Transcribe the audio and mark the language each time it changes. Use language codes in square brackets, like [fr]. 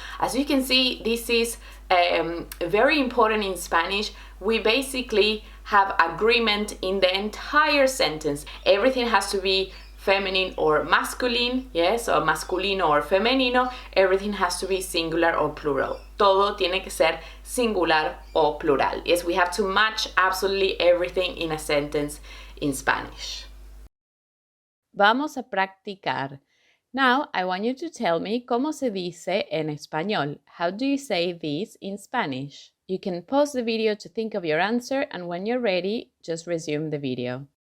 [en] As you can see, this is very important in Spanish. We basically have agreement in the entire sentence. Everything has to be feminine or masculine, yes, or masculino or femenino. Everything has to be singular or plural. [es] Todo tiene que ser singular o plural. [en] Yes, we have to match absolutely everything in a sentence in Spanish. [es] Vamos a practicar. [en] Now, I want you to tell me [es] cómo se dice en español. [en] How do you say this in Spanish? You can pause the video to think of your answer, and when you're ready, just resume the video.